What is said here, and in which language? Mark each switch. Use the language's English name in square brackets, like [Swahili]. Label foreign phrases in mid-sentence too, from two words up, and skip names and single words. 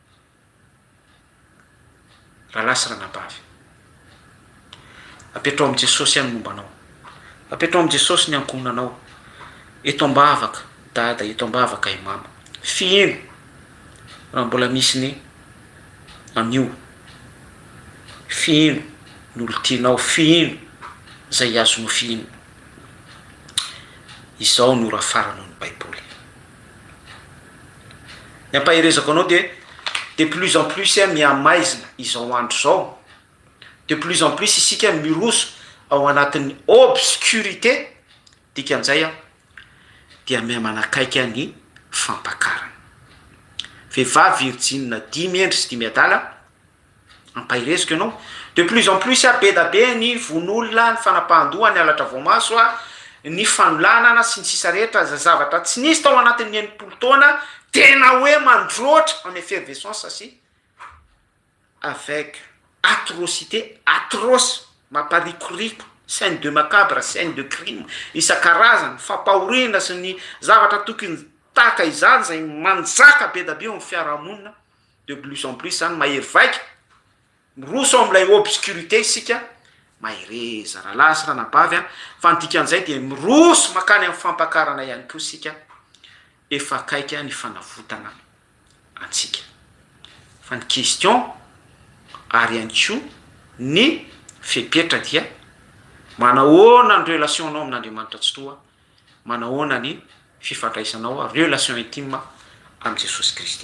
[Malagasy] Raha lasa ranabavy apetrao amin'i Jesosy any mombanao, apetrao amin'i Jesosy ny ankonanao, eto ambavaka dada, eto ambavaka i mama, fihino raha mbola misy ny anio, fihino ny olo tianao, fihino zay azonao fihino. Izao no raha farano ny Baiboly. Ny ampahirezako anao [French] de plus en plus [Malagasy] miamaizina izao andro zao, [French] de plus en plus [Malagasy] isika miroso ao anatin'ny obscurité, dikan'izay a dia miha manakaiky ny fampakarana. Vehivavy virgine 10 endry sy 10 adala ampahireziko ianao. [French] De plus en plus [Malagasy] be da be ny von'olona, ny fanapahandoha, ny alatra voamaso ny fanolanana sy ny sisa rehetra zavatra tsy nisy tao anatin'ny 80 taona tena hoe mandroatra [French] en effervescence [Malagasy] sy [French] avec atrocité atroce, [Malagasy] mamparikoriko, [French] scène de macabre, scène de crime [Malagasy] isan-karazany, fampahorina sy ny zavatra tokony taka izany zay manjaka be da be amin'ny fiarahamonina. [French] De plus en plus [Malagasy] zany mahery vaika miroso amin'ilay obscurité isika mahireza rahalahy sy ranabavy fa nidikan'izay dia miroso makany amin'ny fampakarana ihany koa isika, efa akaika ny fanavotana antsika. Fa ny question ary ihany koa ny fepetra dia manahoana ny relationnao amin'Andriamanitra tsy toa, manahoana ny fifandraisanao [French] relation intime [Malagasy] amin'ny Jesosy Kristy.